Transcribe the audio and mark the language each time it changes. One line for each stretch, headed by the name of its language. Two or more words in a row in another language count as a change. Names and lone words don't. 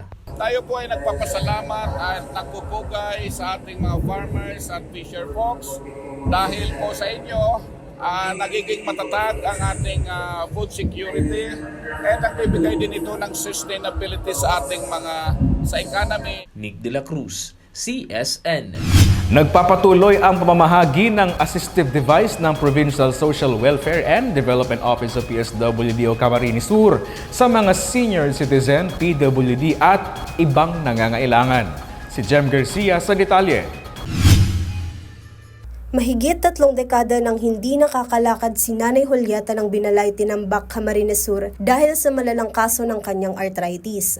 Filipino: Tayo po ay nagpapasalamat at nagpupugay sa ating mga farmers at
English: fisher folks
Filipino: dahil po sa inyo nagiging matatag ang ating
English: food security
Filipino: at nagbibigay din ito ng sustainability sa ating sa economy. Nick De La Cruz, CSN. Nagpapatuloy ang pamamahagi ng
English: assistive device
Filipino: ng Provincial Social Welfare and Development Office of PSWD o Camarines Sur sa mga
English: senior citizen,
Filipino: PWD at ibang nangangailangan. Si Jem Garcia sa detalye. Mahigit 3 dekada nang hindi nakakalakad si Nanay Julieta ng Binalay, Tinambak, Camarines Sur dahil sa malalang kaso ng kanyang arthritis.